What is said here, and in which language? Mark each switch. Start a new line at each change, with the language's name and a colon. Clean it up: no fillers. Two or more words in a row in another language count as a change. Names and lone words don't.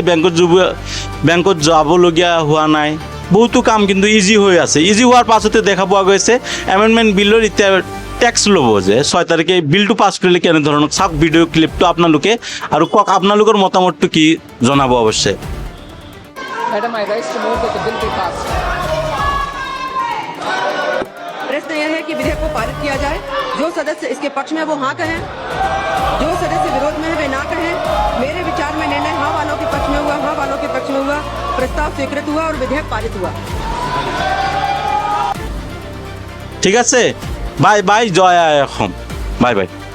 Assamese: বেংকত যাবলগীয়া হোৱা নাই, বহুতো কাম কিন্তু ইজি হৈ আছে। ইজি হোৱাৰ পাছতে দেখা পোৱা গৈছে
English: amendment bill
Assamese: এতিয়া টেক্স ল'ব যে 6 তাৰিখে বিলটো পাছ কৰিলে কেনেধৰণৰ। চাওক ভিডিঅ' ক্লিপটো আপোনালোকে আৰু কওক আপোনালোকৰ মতামতটো কি জনাব অৱশ্যে।
English: Madam, I rise to move that the bill be passed.
Hindi: प्रश्न यह है कि विधेयक को पारित किया जाए। जो सदस्य इसके पक्ष में है वो हाँ कहें, जो सदस्य विरोध में है वे ना कहें। मेरे विचार में निर्णय हाँ वालों के पक्ष में हुआ, हाँ वालों के पक्ष में हुआ। प्रस्ताव स्वीकृत हुआ और विधेयक पारित हुआ।
Assamese: ঠিক আছে,
English: bye bye,
Assamese: জয় আই অসম,
English: bye bye.